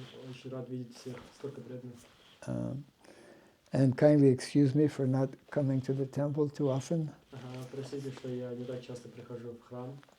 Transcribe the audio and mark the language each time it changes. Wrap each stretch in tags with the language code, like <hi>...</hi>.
<ru>Очень рад видеть всех, столько преданных.</ru> <en>And kindly excuse me for not coming to the temple too often.</en> <ru>Простите, что я не так часто прихожу в храм.</ru>